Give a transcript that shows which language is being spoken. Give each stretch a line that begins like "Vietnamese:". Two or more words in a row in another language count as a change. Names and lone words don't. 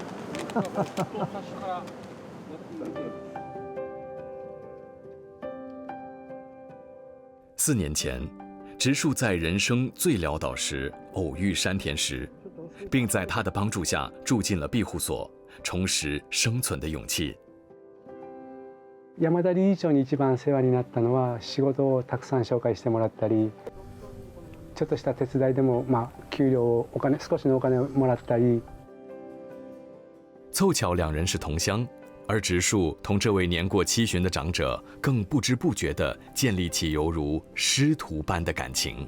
Chinese: 4 年前，植树在人生最潦倒时偶遇山田石，并在他的帮助下住进了庇護所，重拾生存的勇气。
Japanese: 山田理事長に一番世話になったのは、仕事をたくさん紹介してもらったり、ちょっとした手伝いでも給料を少しのお金をもらったり。
Chinese: 凑巧两人是同乡，而植树同这位年过70的长者更不知不觉地建立起犹如师徒般的感情。